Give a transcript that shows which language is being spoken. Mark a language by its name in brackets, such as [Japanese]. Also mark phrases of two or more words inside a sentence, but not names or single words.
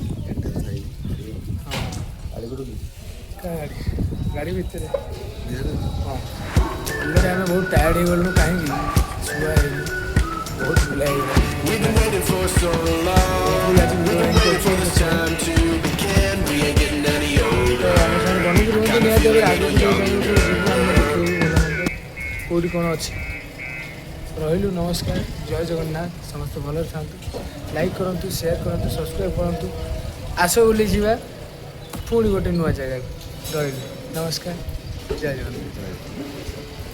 [Odia] ଗାଡ଼ି ଭିତରେ ହଁ ଅଲରେଡ଼ି ଆମେ ବହୁତ ଟାୟାର୍ଡ଼ ହେଇଗଲୁଣୁ କାହିଁକି ଶୁଆ ହେଇନି ବହୁତ ବୁଲା ହେଇଗଲା [English] We've been waiting for so long. Waiting for this time to begin. We ain't getting any older. [Odia] କେଉଁଠି କ'ଣ ଅଛି ରହିଲୁ ନମସ୍କାର ଜୟ ଜଗନ୍ନାଥ ସମସ୍ତେ ଭଲରେ ଥାନ୍ତୁ ଲାଇକ୍ କରନ୍ତୁ ସେୟାର କରନ୍ତୁ ସବସ୍କ୍ରାଇବ୍ କରନ୍ତୁ ଆସ ବୁଲିଯିବା ପୁଣି ଗୋଟେ ନୂଆ ଜାଗାକୁ ରହିଲୁ ନମସ୍କାର ଜୟ ଜଗନ୍ନାଥ